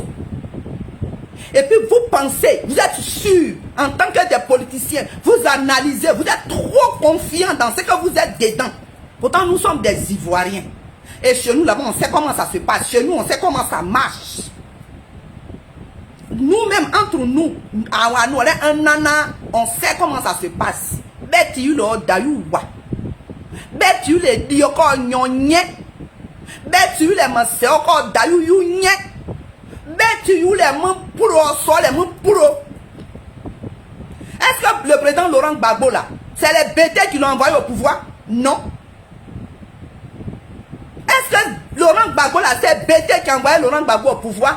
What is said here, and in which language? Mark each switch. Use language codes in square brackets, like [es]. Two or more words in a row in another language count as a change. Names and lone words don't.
[fr] Et puis vous pensez, vous êtes sûr, en tant que des politiciens, vous analysez, vous êtes trop confiants dans ce que vous êtes dedans. Pourtant, nous sommes des Ivoiriens. Et chez nous, là-bas, on sait comment ça se passe. Chez nous, on sait comment ça marche. Nous-mêmes, entre nous, un nana, on sait comment ça se passe. [bet] Beti le dayouwa. Beti le dioko nyonye. Beti le maseoko dayou nye. [fr] Est-ce que le président Laurent Gbagbo là, c'est les bêtés qui l'ont envoyé au pouvoir? Non. Est-ce que Laurent Gbagbo là, c'est les bêtés qui ont envoyé Laurent Gbagbo au pouvoir?